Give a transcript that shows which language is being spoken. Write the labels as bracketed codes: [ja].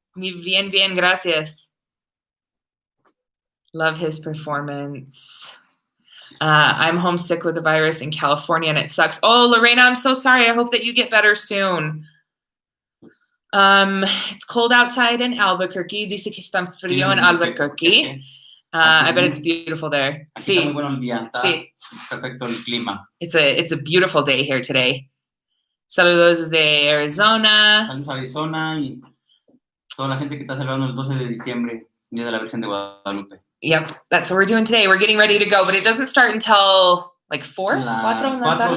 [es] Bien, gracias. [en] Love his performance. I'm homesick with the virus in California, and it sucks. Oh, Lorena, I'm so sorry. I hope that you get better soon. It's cold outside in Albuquerque. [es] Dice que está frío en Albuquerque. [en] I bet it's beautiful there. [es] Aquí está muy bueno el día. Está perfecto el clima. [en] It's a beautiful day here today. [es] Saludos desde Arizona. Saludos a Arizona y toda la gente que está celebrando el 12 de diciembre, Día de la Virgen de Guadalupe. [en] Yep, that's what we're doing today. We're getting ready to go, but it doesn't start until like 4 o